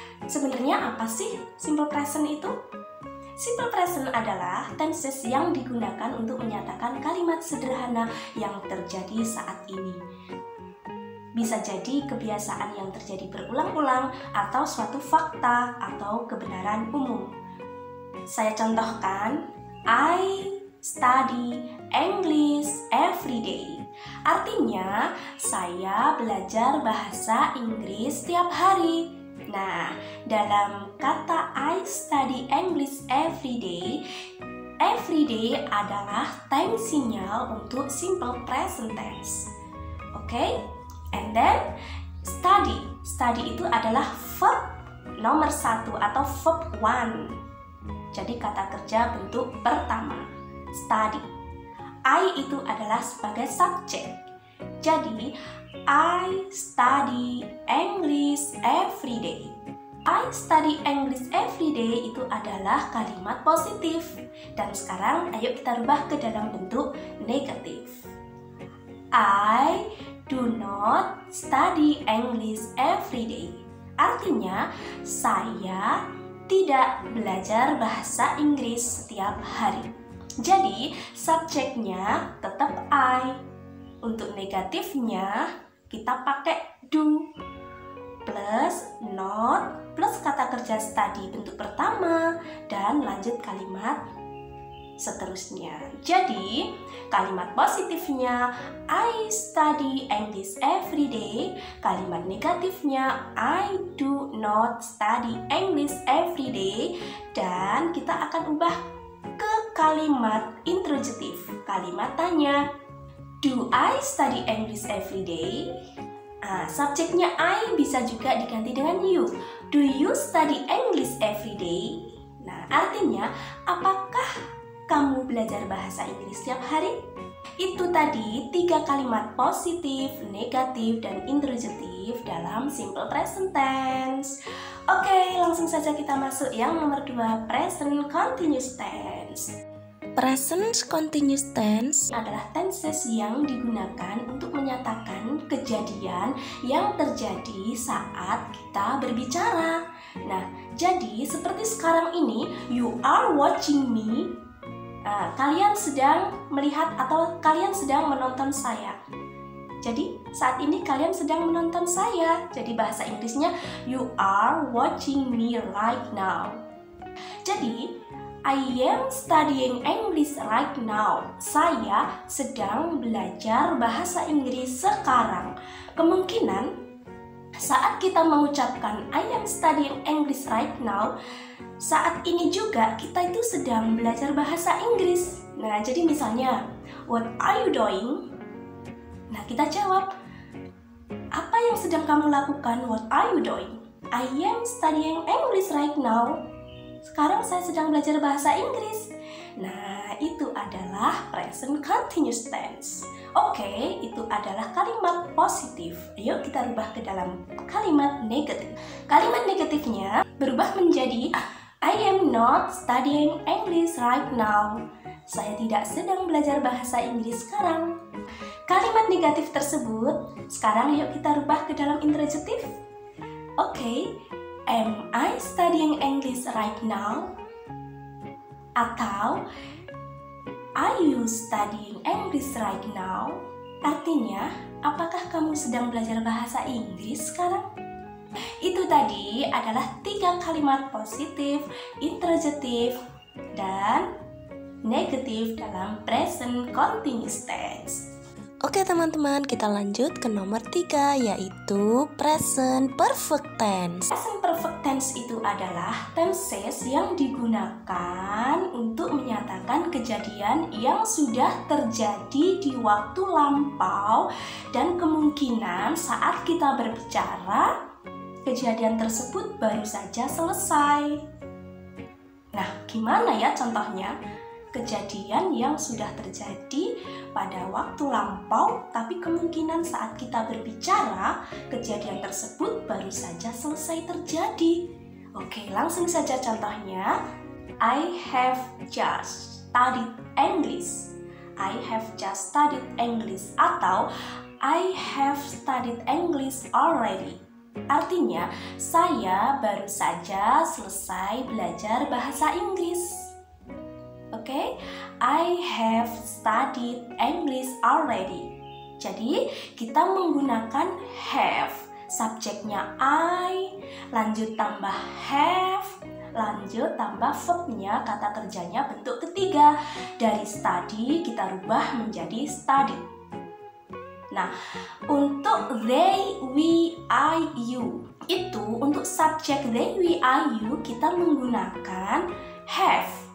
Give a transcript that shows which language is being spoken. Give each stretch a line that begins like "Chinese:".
Indonesian: Sebenarnya apa sih simple present itu? Simple present adalah tenses yang digunakan untuk menyatakan kalimat sederhana yang terjadi saat ini. Bisa jadi kebiasaan yang terjadi berulang-ulang atau suatu fakta atau kebenaran umum.
English: Saya contohkan, I study English every day.
Indonesian: Artinya, saya belajar bahasa Inggris setiap hari. Nah, dalam kata
English: I study English every day
Indonesian: adalah time sinyal untuk simple present tense. Oke?
English: And then study.
Indonesian: Study itu adalah verb nomor 1 atau verb 1. Jadi kata kerja bentuk pertama, study. I itu adalah sebagai subjek.
English: Jadi I study English every day. I study English every day
Indonesian: itu adalah kalimat positif. Dan sekarang ayo kita rubah ke dalam bentuk negatif.
English: I do not study English every day.
Indonesian: Artinya, saya tidak belajar bahasa Inggris setiap hari. Jadi, subjeknya tetap I. Untuk negatifnya, kita pakai do plus not plus kata kerja study bentuk pertama dan lanjut kalimat seterusnya. Jadi kalimat positifnya
English: I study English every day,
Indonesian: kalimat negatifnya
English: I do not study English every day,
Indonesian: dan kita akan ubah ke kalimat interrogatif, kalimat tanya.
English: Do I study English every day?
Indonesian: Subjeknya I bisa juga diganti dengan you.
English: Do you study English every day?
Indonesian: Nah, artinya apakah kamu belajar bahasa Inggris setiap hari? Itu tadi 3 kalimat positif, negatif, dan interrogatif dalam simple present tense. Oke, langsung saja kita masuk yang nomor 2, present continuous tense. Present continuous tense adalah tenses yang digunakan untuk menyatakan kejadian yang terjadi saat kita berbicara. Nah, jadi seperti sekarang ini,
English: you are watching me.
Indonesian: Kalian sedang melihat atau kalian sedang menonton saya. Jadi, saat ini kalian sedang menonton saya. Jadi bahasa Inggrisnya,
English: you are watching me right now.
Indonesian: Jadi,
English: I am studying English right now.
Indonesian: Saya sedang belajar bahasa Inggris sekarang. Kemungkinan saat kita mengucapkan
English: I am studying English right now,
Indonesian: saat ini juga kita itu sedang belajar bahasa Inggris. Nah, jadi misalnya,
English: what are you doing?
Indonesian: Nah, kita jawab, apa yang sedang kamu lakukan?
English: What are you doing? I am studying English right now.
Indonesian: Sekarang saya sedang belajar bahasa Inggris. Nah, itu adalah present continuous tense. Oke, itu adalah kalimat positif. Ayo kita rubah ke dalam kalimat negatif. Kalimat negatifnya berubah menjadi
English: I am not studying English right now.
Indonesian: saya tidak sedang belajar bahasa Inggris sekarang. Kalimat negatif tersebut, sekarang yuk kita rubah ke dalam interrogatif.
English: Oke, am I studying English right now?
Indonesian: Atau,
English: are you studying English right now?
Indonesian: Artinya, apakah kamu sedang belajar bahasa Inggris sekarang? Itu tadi adalah 3 kalimat positif, interrogatif, dan negatif dalam present continuous tense. Oke teman-teman, kita lanjut ke nomor 3, yaitu present perfect tense. Present perfect tense itu adalah tenses yang digunakan untuk menyatakan kejadian yang sudah terjadi di waktu lampau dan kemungkinan saat kita berbicara, kejadian tersebut baru saja selesai. Nah, gimana ya contohnya? Kejadian yang sudah terjadi pada waktu lampau, tapi kemungkinan saat kita berbicara, kejadian tersebut baru saja selesai terjadi. Oke, langsung saja contohnya.
English: I have just studied English. I have just studied English.
Indonesian: Atau
English: I have studied English already.
Indonesian: Artinya, saya baru saja selesai belajar bahasa Inggris.
English: Oke, I have studied English already.
Indonesian: Jadi, kita menggunakan have, subjeknya I, lanjut tambah have, lanjut tambah verbnya, kata kerjanya bentuk ketiga. Dari study, kita rubah menjadi studied. Nah, untuk they, we, I, you, itu untuk subjek they, we, I, you, kita menggunakan have.